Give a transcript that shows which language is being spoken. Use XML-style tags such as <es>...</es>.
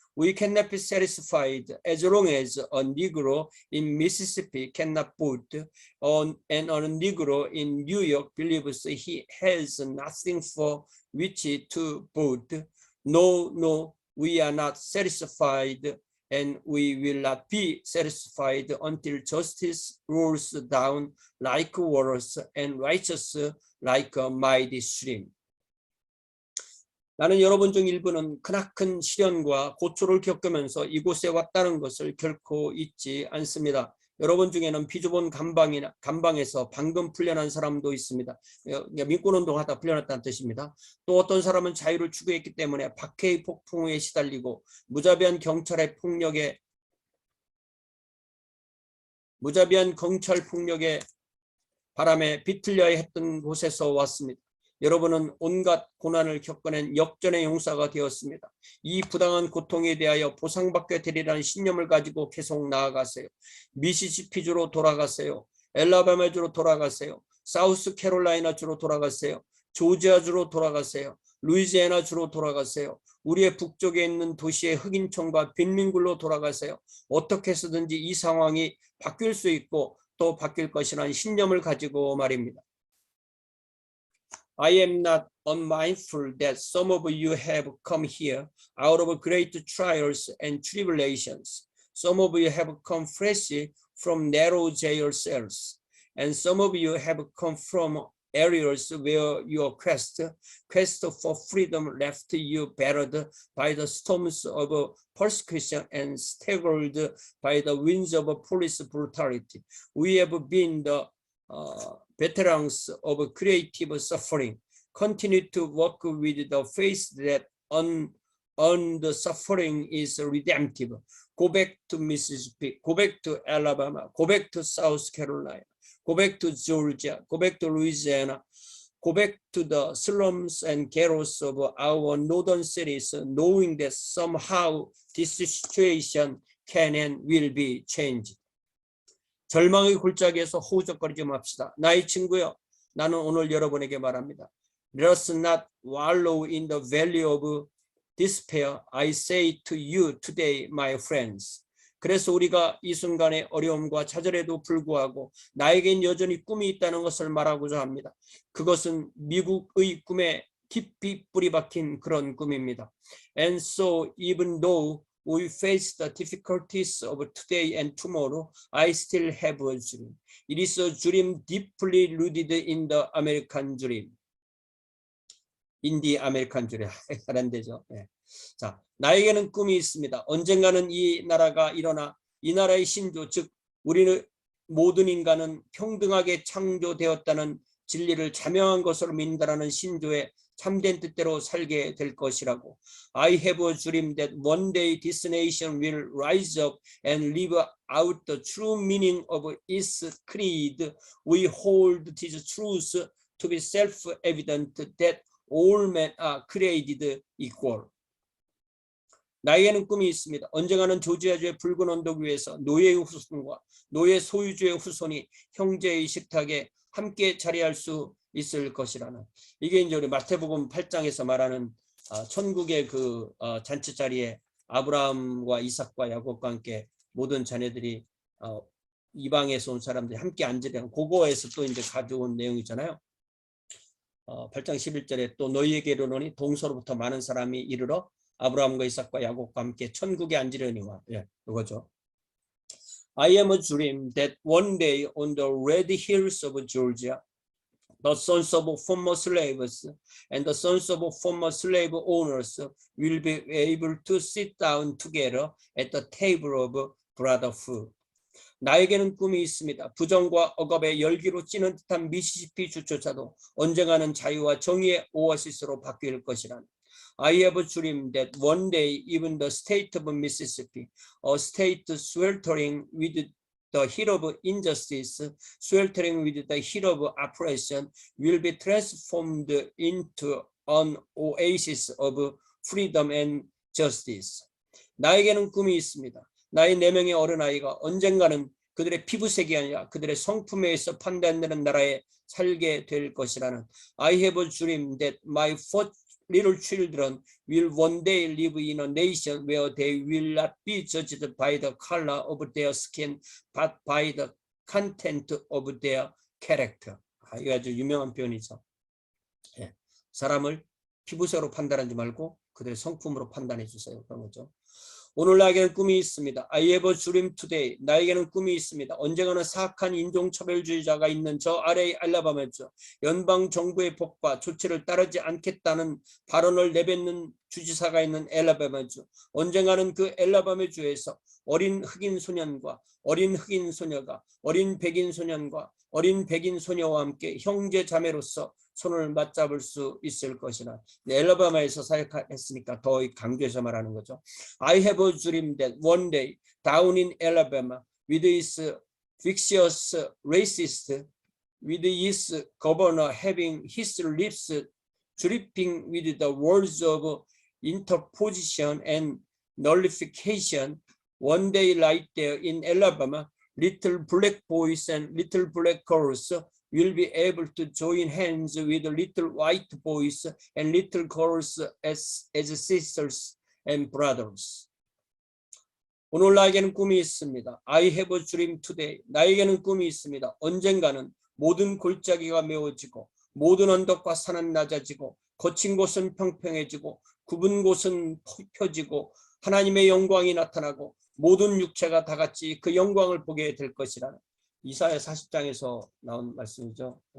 <en>We cannot be satisfied as long as a Negro in Mississippi cannot vote, and a Negro in New York believes he has nothing for which to vote. No, we are not satisfied, and we will not be satisfied until justice rolls down like waters and righteousness like a mighty stream.</en> <ko>나는 여러분 중 일부는 크나큰 시련과 고초를 겪으면서 이곳에 왔다는 것을 결코 잊지 않습니다. 여러분 중에는 비좁은 감방에서 방금 풀려난 사람도 있습니다. 민권운동 하다 풀려났다는 뜻입니다. 또 어떤 사람은 자유를 추구했기 때문에 박해의 폭풍에 시달리고 무자비한 경찰 폭력의 바람에 비틀려야 했던 곳에서 왔습니다. 여러분은 온갖 고난을 겪어낸 역전의 용사가 되었습니다. 이 부당한 고통에 대하여 보상받게 되리라는 신념을 가지고 계속 나아가세요. 미시시피주로 돌아가세요. 엘라바마주로 돌아가세요. 사우스캐롤라이나주로 돌아가세요. 조지아주로 돌아가세요. 루이지애나주로 돌아가세요. 우리의 북쪽에 있는 도시의 흑인촌과 빈민굴로 돌아가세요. 어떻게 해서든지 이 상황이 바뀔 수 있고 또 바뀔 것이라는 신념을 가지고 말입니다.</ko> <en>I am not unmindful that some of you have come here out of great trials and tribulations. Some of you have come fresh from narrow jail cells, and some of you have come from areas where your quest for freedom left you battered by the storms of persecution and staggered by the winds of police brutality. We have been the veterans of creative suffering, continue to work with the faith that the suffering is redemptive. Go back to Mississippi, go back to Alabama, go back to South Carolina, go back to Georgia, go back to Louisiana, go back to the slums and ghettos of our northern cities, knowing that somehow this situation can and will be changed.</en> <ko>절망의 골짜기에서 호우적거리지 맙시다. 나의 친구여, 나는 오늘 여러분에게 말합니다.</ko> <en>Let us not wallow in the valley of despair. I say to you today, my friends.</en> <ko>그래서 우리가 이 순간의 어려움과 좌절에도 불구하고 나에겐 여전히 꿈이 있다는 것을 말하고자 합니다. 그것은 미국의 꿈에 깊이 뿌리 박힌 그런 꿈입니다.</ko> <en>And so even though we face the difficulties of today and tomorrow, I still have a dream. It is a dream deeply rooted in the American dream.</en> <ko>인디 아메리칸 dream. 잘안되죠. 네. 자, 나에게는 꿈이 있습니다. 언젠가는 이 나라가 일어나 이 나라의 신조, 즉 우리는 모든 인간은 평등하게 창조되었다는 진리를 자명한 것으로 믿는다는 신조의 참된 뜻대로 살게 될 것이라고.</ko> <en>I have a dream that one day this nation will rise up and live out the true meaning of its creed. We hold this truth to be self-evident that all men are created equal.</en> <ko>나에게는 꿈이 있습니다. 언젠가는 조지아주의 붉은 언덕 위에서 노예의 후손과 노예 소유주의 후손이 형제의 식탁에 함께 자리할 수 있을 것이라는, 이게 이제 우리 마태복음 8장에서 말하는 천국의 그 잔치 자리에 아브라함과 이삭과 야곱과 함께 모든 자녀들이 이방에서 온 사람들이 함께 앉으려는, 그거에서 또 이제 가져온 내용이잖아요. 8장 11절에 또 너희에게 이르노니 동서로부터 많은 사람이 이르러 아브라함과 이삭과 야곱과 함께 천국에 앉으려니와. 예, 이거죠.</ko> <en>I am a dream that one day on the red hills of Georgia, the sons of former slaves and the sons of former slave owners will be able to sit down together at the table of brotherhood.</en> <ko>나에게는 꿈이 있습니다. 부정과 억압의 열기로 찌는 듯한 미시시피 주조차도 언젠가는 자유와 정의의 오아시스로 바뀔 것이란.</ko> <en>I have a dream that one day even the state of Mississippi, a state sweltering with the heat of injustice, sweltering with the heat of oppression, will be transformed into an oasis of freedom and justice.</en> <ko>나에게는 꿈이 있습니다. 나의 4명의 어린아이가 언젠가는 그들의 피부색이 아니라 그들의 성품에 의해서 판단되는 나라에 살게 될 것이라는.</ko> <en>I have a dream that my 4 little children will one day live in a nation where they will not be judged by the color of their skin, but by the content of their character.</en> <ko>이거 아주 유명한 표현이죠. 예. 사람을 피부색으로 판단하지 말고 그들의 성품으로 판단해 주세요. 그런 거죠. 오늘 나에게는 꿈이 있습니다.</ko> <en>I have a dream today.</en> <ko>나에게는 꿈이 있습니다. 언젠가는 사악한 인종차별주의자가 있는 저 아래의 알라바마주, 연방 정부의 법과 조치를 따르지 않겠다는 발언을 내뱉는 주지사가 있는 알라바마주, 언젠가는 그 알라바마주에서 어린 흑인 소년과 어린 흑인 소녀가 어린 백인 소년과 어린 백인 소녀와 함께 형제 자매로서 손을 맞잡을 수 있을 것이나. 알라바마에서 사역했으니까 더 강조해서 말하는 거죠.</ko> <en>I have a dream that one day down in Alabama with its vicious racist, with its governor having his lips dripping with the words of interposition and nullification, one day right there in Alabama, little black boys and little black girls will be able to join hands with little white boys and little girls as sisters and brothers.</en> <ko>오늘 나에게는 꿈이 있습니다.</ko> <en>I have a dream today.</en> <ko>나에게는 꿈이 있습니다. 언젠가는 모든 골짜기가 메워지고 모든 언덕과 산은 낮아지고 거친 곳은 평평해지고 굽은 곳은 펴지고 하나님의 영광이 나타나고 모든 육체가 다 같이 그 영광을 보게 될 것이라는 이사야 40장에서 나온 말씀이죠.</ko>